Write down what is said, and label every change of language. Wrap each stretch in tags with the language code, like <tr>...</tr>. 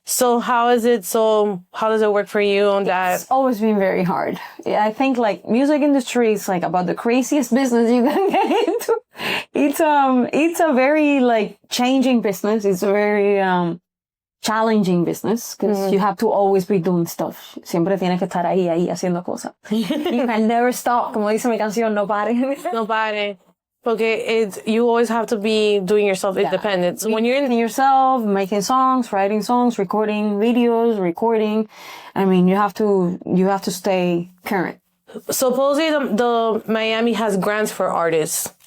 <en>So how is it? So how does it work for you on that? It's always been very hard. I think like music industry is like about the craziest business you can get into. It's a very like changing business. It's a very challenging business because you have to always be doing stuff.</en> <es>Siempre tienes que estar ahí haciendo cosas.</es> <en>You can never stop.</en> <es>Como dice mi canción, no pare. No pare.</es> <en>Okay, you always have to be doing yourself independent. So when you're in yourself, making songs, writing songs, recording videos, I mean, you have to stay current. Supposedly the Miami has grants for artists.</en>